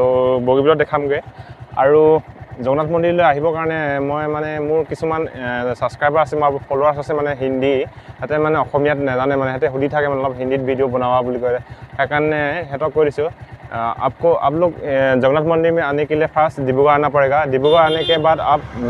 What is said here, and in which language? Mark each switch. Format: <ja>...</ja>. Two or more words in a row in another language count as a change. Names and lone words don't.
<as>বগীবিলত দেখামগৈ আৰু জগন্নাথ মন্দিৰলৈ আহিবৰ কাৰণে মই মানে মোৰ কিছুমান ছাবস্ক্ৰাইবাৰ আছে মোৰ ফলোৱাৰ্ছ আছে মানে হিন্দী সিহঁতে মানে অসমীয়াত নাজানে মানে সিহঁতে সুধি থাকে মানে অলপ হিন্দীত ভিডিঅ' বনাবা বুলি কয় সেইকাৰণে সিহঁতক কৈ দিছোঁ</as> <hi>आप लोग जगन्नाथ मंदिर में आने के लिए फास्ट डिब्रूगढ़ आना पड़ेगा डिब्रूगढ़ आने के बाद आप</hi>